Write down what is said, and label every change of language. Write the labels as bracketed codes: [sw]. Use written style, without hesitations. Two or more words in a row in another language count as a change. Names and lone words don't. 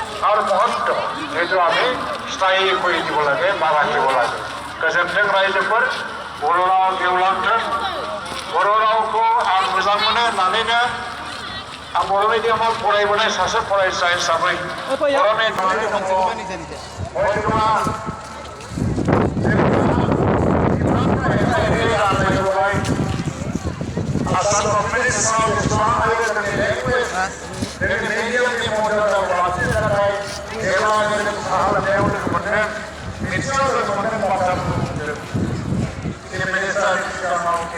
[as] তাৰ মহত্ব সেইটো আমি স্থায়ী কৰি দিব লাগে বা ৰাখিব লাগে [brx] गोजोन्थों रायजोफोर बर' राव गेवलांथों बर' रावखौ आं मोजां मोनो होननानैनो आं बर' मिडियामाव फरायबोनाय सासे फरायसा हिसाबै बर' मिडियामाव बयबो आसाम गभर्नमेन्टनि सिङाव जेसेबां हायो जोंनि लेंगुवेज जोंनि मिडियामनि मददआव लाखिनो थाखाय जेब्ला जों साहा लोंनायाव लोगो मोनदों मिथिङाव लोगो मोनदों बाथ्राफोरखौ बुंदों [en] chief minister [brx] सिगाङाव